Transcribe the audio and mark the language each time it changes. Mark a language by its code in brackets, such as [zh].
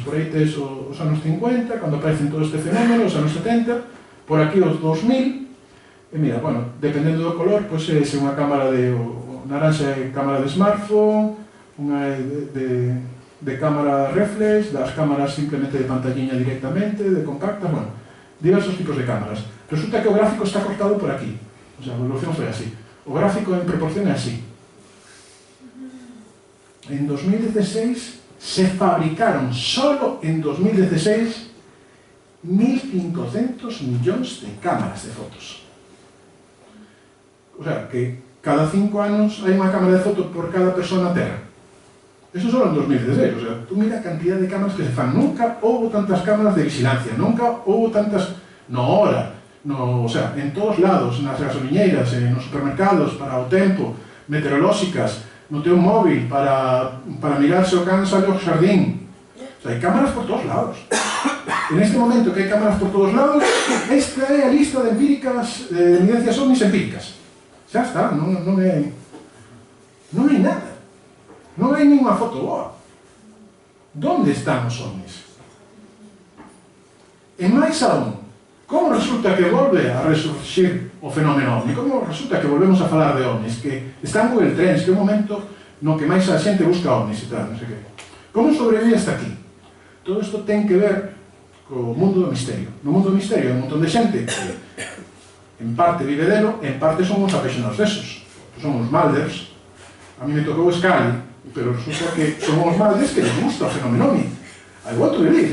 [gl] Por aí tes os anos 50, cando aparecen todo este fenómeno, os anos 70, por aquí os 2000. E mira, bueno, dependendo do color, pois é unha cámara de naranja é cámara de smartphone, unha é de cámara reflex, das cámaras simplemente de pantalliña directamente, de compactas, bueno, diversos tipos de cámaras. Resulta que o gráfico está cortado por aquí. O sea, a evolución foi así. O gráfico en proporción é así. En 2016 se fabricaron, solo en 2016, 1.500 millóns de cámaras de fotos. O sea, que cada 5 anos hai unha cámara de foto por cada persona na Terra. Eso solo en 2016, o sea, tú mira a cantidad de cámaras que se fan. Nunca houve tantas cámaras de vigilancia, nunca houve tantas no hora, o sea, en todos lados, nas gasoliñeiras, nos supermercados, para o tempo, meteorolóxicas, no teu móvil, para mirar se o can sale ao xardín. O sea, hai cámaras por todos lados. En este momento que hai cámaras por todos lados, esta é a lista de empíricas, de evidencias ovnis empíricas. Xa está, non hai nada. Non hai ninguna foto boa. Donde están os ovnis? E máis aún, como resulta que volve a resurgir o fenómeno ovni? Como resulta que volvemos a falar de ovnis? Que están Google Trends, que é un momento no que máis a xente busca ovnis e tal, non sei que. Como sobrevive hasta aquí? Todo isto ten que ver co mundo do misterio. No mundo do misterio hai un montón de xente que en parte vive delo, en parte son os apaixonados desos. Son os Malders. A mí me tocou Scully, pero resulta que son os Malders que les gusta o fenómeno ovni. [en] I want to believe.